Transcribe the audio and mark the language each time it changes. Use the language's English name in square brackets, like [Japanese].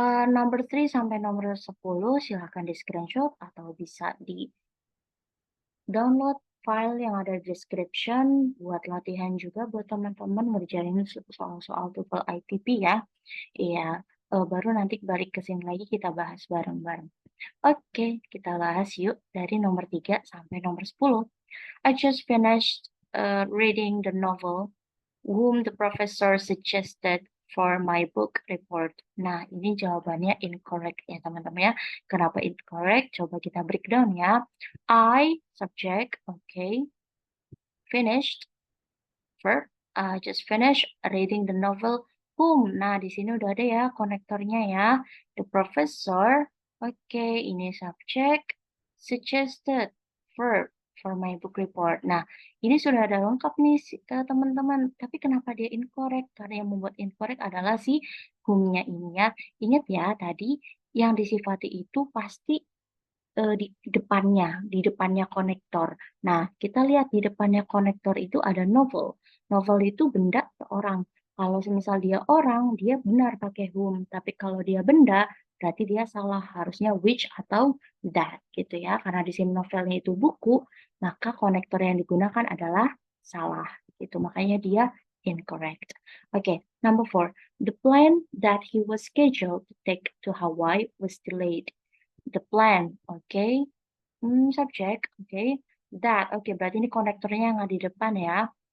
[Indonesian] Number 3 sampai nomor 10 silahkan di-screenshot atau bisa di-download file yang ada di description buat latihan juga buat teman-teman ngerjain soal-soal TOEFL ITP ya. Iya, baru nanti balik ke sini lagi kita bahas bareng-bareng. Oke, kita bahas yuk dari nomor 3 sampai nomor 10. [English] I just finished reading the novel whom the professor suggested for my book report. [Indonesian] Nah, ini jawabannya incorrect ya teman-teman ya. Kenapa incorrect? Coba kita breakdown ya. I, subject, okay. [English] Finished, verb. I just finished reading the novel whom. [Indonesian] Nah, di sini udah ada ya konektornya ya. [English] The professor, okay, ini subject. Suggested, verb for my book report. [Indonesian] Nah, ini sudah ada lengkap nih teman-teman. Tapi kenapa dia incorrect? Karena yang membuat incorrect adalah si whom-nya ini ya. Ingat ya, tadi yang disifati itu pasti di depannya konektor. Nah, kita lihat di depannya konektor itu ada novel. Novel itu benda atau orang. Kalau semisal dia orang, dia benar pakai whom. Tapi kalau dia benda, berarti dia salah. Harusnya which atau that gitu ya. Karena di sini novelnya itu buku, maka konektor yang digunakan adalah salah gitu. Makanya dia incorrect. Oke, number 4. [English] The plane that he was scheduled to take to Hawaii was delayed. The plan, oke. Subject, oke. That, oke. [Indonesian] Berarti ini konektornya yang ada di depan ya.